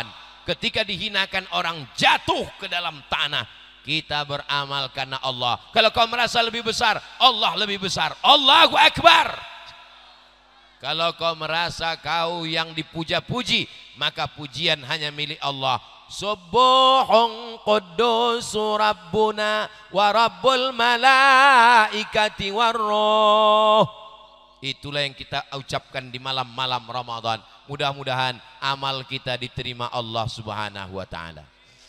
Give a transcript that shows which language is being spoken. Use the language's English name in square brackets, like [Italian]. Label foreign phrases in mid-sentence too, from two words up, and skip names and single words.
[Indonesian] Ketika dihinakan orang jatuh ke dalam tanah. Kita beramal karena Allah. Kalau kau merasa lebih besar, Allah lebih besar. [Arabic] الله أكبر. [Indonesian] Kalau kau merasa kau yang dipuja-puji, maka pujian hanya milik Allah. [Arabic] سبوح قدوس ربنا ورب الملائكة والروح. [Indonesian] Itulah yang kita ucapkan di malam-malam Ramadan. Mudah-mudahan amal kita diterima Allah [Arabic] سبحانه وتعالى.